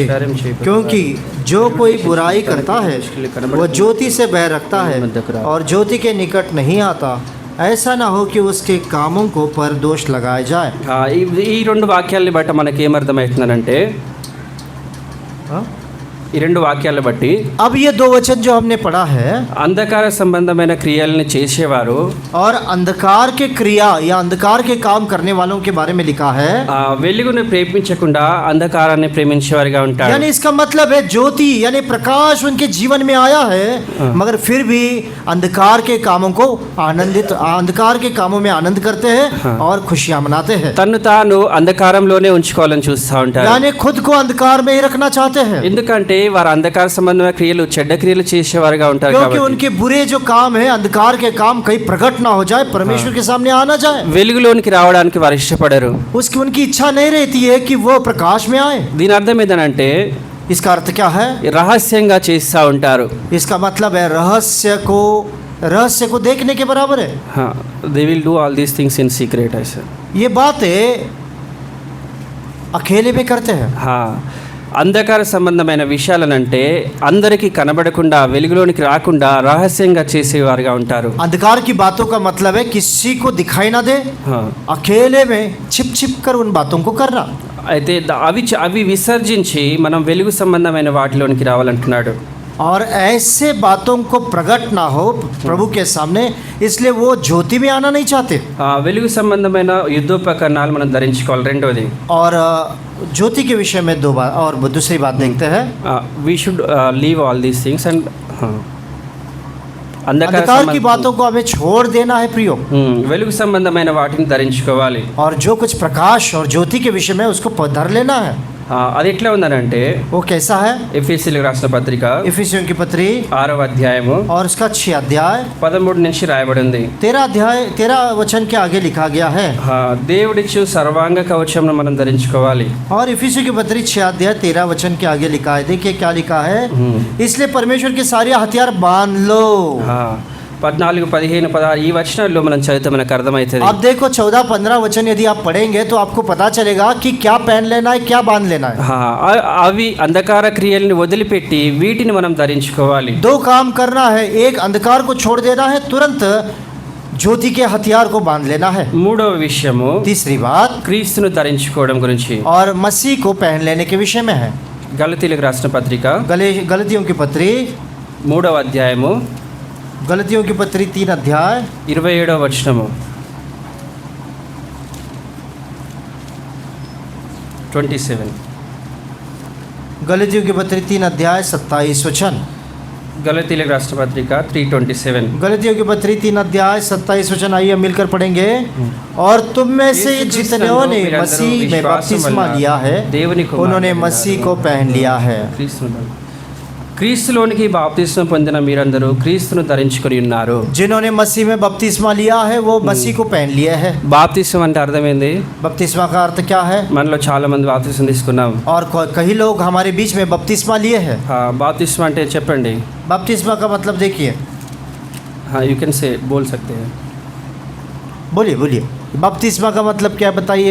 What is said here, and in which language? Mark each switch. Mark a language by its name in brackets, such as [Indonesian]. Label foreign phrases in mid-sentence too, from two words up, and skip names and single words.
[Hindi] क्योंकि जो कोई बुराई करता है वह ज्योति से बैर रखता है और ज्योति के निकट नहीं आता, ऐसा ना हो कि उसके कामों को पर दोष लगाया जाए। [Telugu] ఈ రెండు వాక్యాలని బట్టి మనకి ఏమర్థమవుతుందంటే ఈ రెండు వాక్యాలను బట్టి [Hindi] अब ये दो वचन जो हमने पढ़ा है, [Telugu] అంధకార సంబంధమైన క్రియలను చేసేవారు [Hindi] और अंधकार के क्रिया या अंधकार के काम करने वालों के बारे में लिखा है। [Telugu] వెలుగును ప్రేమించకుండా అంధకారాన్ని ప్రేమించేవారిగా ఉంటారు। [Hindi] यानी इसका मतलब है ज्योति यानी प्रकाश उनके जीवन में आया है, मगर फिर भी अंधकार के कामों को अंधकार के कामों में आनंद करते हैं और खुशियां मनाते हैं। [Telugu] తన్ను తాను అంధకారంలోనే ఉంచుకోవాలని చూస్తూ ఉంటారు। [Hindi] यानी खुद को अंधकार में ही रखना चाहते हैं, [Telugu] ఎందుకంటే వారు అంధకార సంబంధమైన క్రియలు చెడ్డ క్రియలు చేసేవారుగా ఉంటారు [Hindi] क्योंकि [Telugu] కాబట్టి [Hindi] उनके बुरे जो काम है अंधकार के काम कहीं प्रकट ना हो जाए, परमेश्वर के सामने आना जाए। [Telugu] వెలుగులోనికి రావడానికి వారు ఇష్టపడరు। [Hindi] उसकी उनकी इच्छा नहीं रहती है कि वो प्रकाश में आए। [Telugu] దీని అర్థం ఏంటంటే [Hindi] इसका अर्थ क्या है? [Telugu] రహస్యంగా చేస్తూ ఉంటారు. [Hindi] इसका मतलब है रहस्य को देखने के बराबर है. [English] They will do all these things in secret ఐసా. [Hindi] ये बातें अकेले में करते हैं. [Telugu] అంధకార సంబంధమైన విషయాలనంటే అందరికీ కనబడకుండా వెలుగులోనికి రాకుండా రహస్యంగా చేసేవారుగా ఉంటారు. [Hindi] अंधकार की बातों का मतलब है किसी को दिखाई ना दे, अकेले में छिप कर उन बातों को करना. [Telugu] అయితే అవి విసర్జించి మనం వెలుగు సంబంధమైన వాటిలోనికి రావాలంటున్నాడు. [Hindi] और ऐसे बातों को प्रकट ना हो प्रभु के सामने, इसलिए वो ज्योति में आना नहीं चाहते. [Telugu] వెలుగు సంబంధమైన యుద్ధోపకరణాలు మనం ధరించుకోవాలి. రెండోది, [Hindi] और ज्योति के विषय में दो बात और दूसरी बात देखते हैं. [English] We should leave all these things and [Hindi] अंधकार की बातों को हमें छोड़ देना है प्रियो. [Telugu] వెలుగు సంబంధమైన వాటిని ధరించుకోవాలి. [Hindi] और जो कुछ प्रकाश और ज्योति के विषय में उसको धर लेना है. [Telugu] అది ఎట్లా ఉందనంటే, [Hindi] वो कैसा है? [Telugu] ఎఫెసీయులకు రాసిన పత్రిక [Hindi] इफिसियों की पत्री [Telugu] 6వ అధ్యాయము [Hindi] और उसका 6 अध्याय [Telugu] 13 నుంచి రాయబడి ఉంది. [Hindi] 13 वचन के आगे लिखा गया है. [Telugu] దేవుడిచ్చు సర్వాంగ కవచమును మనం ధరించుకోవాలి. [Hindi] और इफिसियों की पत्री 6 अध्याय 13 वचन के आगे लिखा है. देखिए क्या लिखा है. इसलिए परमेश्वर के सारे हथियार बांध लो. [Telugu] 14, 15, 16 ఈ వచనాల్లో మనం చదివితే మనకు అర్థమవుతుంది. [Hindi] अब देखो 14, 15 वचन यदि आप पढ़ेंगे तो आपको पता चलेगा कि क्या पहन लेना है, क्या बांध लेना है. [Telugu] అవి అంధకార క్రియల్ని వదిలిపెట్టి వీటిని మనం ధరించుకోవాలి. [Hindi] 2 काम करना है. एक अंधकार को छोड़ देना है, तुरंत ज्योति के हथियार को बांध लेना है. [Telugu] మూడవ విషయము, [Hindi] तीसरी बात [Telugu] క్రీస్తును ధరించుకోవడం గురించి [Hindi] और मसीह को पहन लेने के विषय में है. [Telugu] గలతీయులకు రాసిన పత్రిక [Hindi] गलतियों की पत्री [Telugu] 3వ అధ్యాయము [Hindi] गलतियों की पत्री 3 अध्याय [Telugu] 27వ వచనము 27. [Hindi] गलतियों की पत्री 3 अध्याय 27 वचन. [Telugu] గలతీయులకు రాష్ట్ర పత్రిక 3:27. [Hindi] गलतियों की पत्री 3 अध्याय 27 वचन. आइए मिलकर पढ़ेंगे. और तुम में से जितनों ने मसीह में बपतिस्मा लिया है उन्होंने मसीह को पहन लिया है. [Telugu] క్రీస్తులోనికి బాప్తిస్మం పొందిన మీరందరూ క్రీస్తును ధరించుకొని ఉన్నారు. [Hindi] जिन्होंने मसीह में बपतिस्मा लिया है वो मसीह को पहन लिया है. [Telugu] బాప్తిస్మం అంటే అర్థం ఏంది? [Hindi] बपतिस्मा का अर्थ क्या है? [Telugu] మనలో చాలా మంది బాప్తిస్మం తీసుకున్నాం. [Hindi] और कई लोग हमारे बीच में बपतिस्मा लिए हैं. [Telugu] బాప్తిస్మం అంటే చెప్పండి. [Hindi] बपतिस्मा का मतलब देखिए. [English] you can say [Hindi] बोल सकते हैं. बोलिए बपतिस्मा का मतलब क्या बताइए.